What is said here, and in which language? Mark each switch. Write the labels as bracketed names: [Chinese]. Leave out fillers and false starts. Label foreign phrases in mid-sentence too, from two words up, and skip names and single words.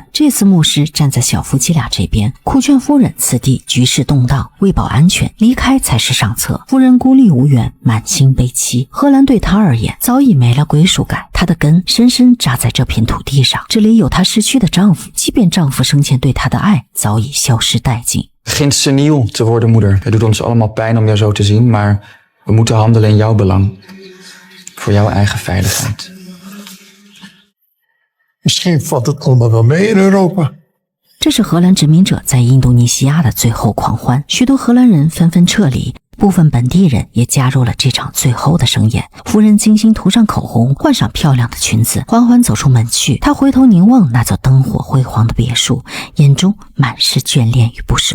[Chinese] 这次牧师站在小夫妻俩这边，苦劝夫人此地局势动荡，为保安全，离开才是上策。夫人孤立无援，满心悲戚。荷兰对她而言早已没了归属感，她的根深深扎在这片土地上，这里有她失去的丈夫，即便丈夫生前对她的爱早已消失殆尽。 [Dutch] Begint seniel te worden, moeder. Het doet ons allemaal pijn om jou zo te zien, maar we moeten handelen in jouw belang. Voor jouw eigen veiligheid. Misschien valt het allemaal wel mee in Europa. [Chinese] 这是荷兰殖民者在印度尼西亚的最后狂欢，许多荷兰人纷纷撤离，部分本地人也加入了这场最后的盛宴。夫人精心涂上口红，换上漂亮的裙子，缓缓走出门去。她回头凝望那座灯火辉煌的别墅，眼中满是眷恋与不舍。